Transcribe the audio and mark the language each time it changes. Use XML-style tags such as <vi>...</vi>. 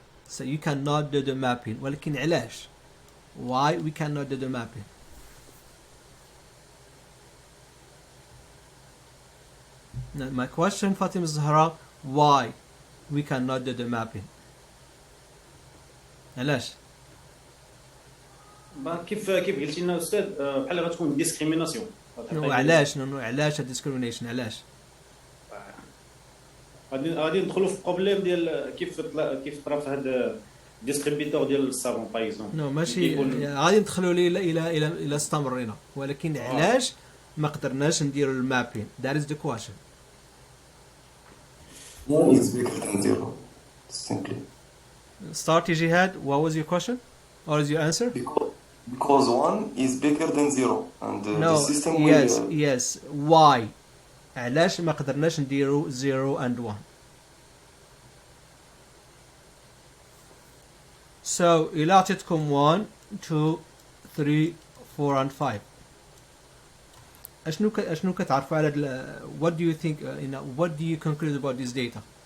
<en>So you cannot do the mapping.</en> <ar>ولكن علاش؟</ar> <en>Why we cannot do the mapping? Now my question, Fatima Zahra, why we cannot do the mapping?</en> <ar>علاش؟ كيف قلتي لنا استاذ بحال غتكون ديسكريميناسيون. علاش الديسكريمينيشن علاش؟ غادي ندخلوا في بروبليم ديال كيف طرا في هاد ديستريبيتور ديال الصابون باغ اكزومبل نو ماشي غادي ندخلوا لي الى استمرينا ولكن علاش ما قدرناش نديروا المابين</ar> <en>that is the question. One is bigger than zero, simply. Start Jihad, what was your question or is your answer? Because one is bigger than zero and No, the system will... yes why</en> <ar>علاش ما قدرناش نديروا 0 and 1.</ar> <en>So</en> <ar>إلا عطيتكم</ar> <en>1 2 3 4 and 5</en> <ar>اشنو كتعرفوا على</ar> <en>what do you think what do you conclude about this data?</en>